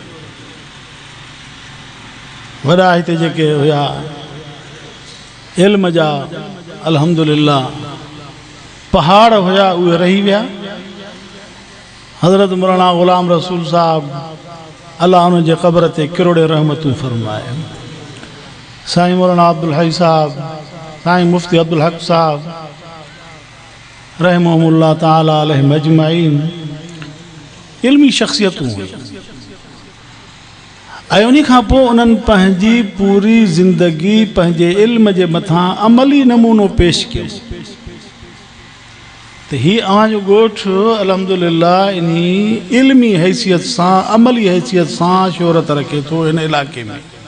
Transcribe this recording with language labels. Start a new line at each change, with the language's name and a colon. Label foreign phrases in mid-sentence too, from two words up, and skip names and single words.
Sindhi: वॾा हिते जेके हुया इल्म जा अल्हम्दुलिल्लाह पहाड़ हुया उहे रही विया। हज़रत मौलाना ग़ुलाम रसूल साहब अल्लाह उन जे क़ब्र ते किरोड़े रहमतूं फ़रमाए। साईं मौलाना अब्दुल हई साहब, साईं मुफ्ती अब्दुल हक साहब
Arabic: رحمهم الله تعالى عليهم أجمعين
Sindhi: इल्मी शख़्सियतूं हुयूं ऐं उन खां पोइ उन्हनि पंहिंजी पूरी ज़िंदगी पंहिंजे इल्म जे मथां अमली नमूनो पेश कयो। त ही अव्हांजो ॻोठ अल्हम्दुलिल्लाह इन इल्मी हैसियत सां अमली हैसियत सां शोहरत रखे थो हिन इलाइक़े में।